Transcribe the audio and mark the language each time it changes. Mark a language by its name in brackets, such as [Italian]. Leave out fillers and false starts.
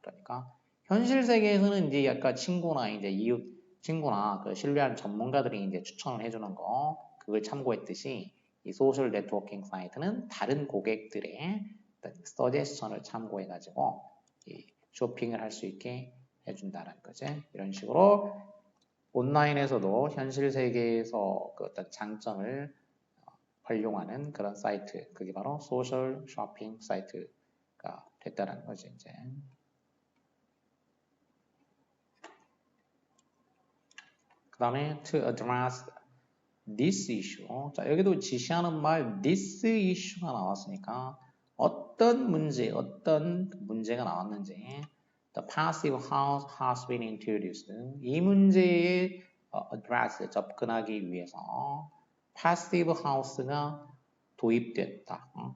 [Korean] 그러니까 현실 세계에서는 이제 약간 친구나 이제 이웃 친구나 그 신뢰하는 전문가들이 이제 추천을 해주는 거 그걸 참고했듯이 이 소셜 네트워킹 사이트는 다른 고객들의 서제스천을 참고해가지고 이 쇼핑을 할 수 있게 해준다는 거지. 이런 식으로 온라인에서도 현실 세계에서 그 어떤 장점을 활용하는 그런 사이트, 그게 바로 소셜 쇼핑 사이트가 됐다는 거지, 이제. [English] 그 다음에 to address this issue. [Korean] 자, 여기도 지시하는 말 this issue가 나왔으니까 어떤 문제가 나왔는지 [English] the passive house has been introduced. [Korean] 이 문제에 address, 접근하기 위해서 passive house가 도입됐다.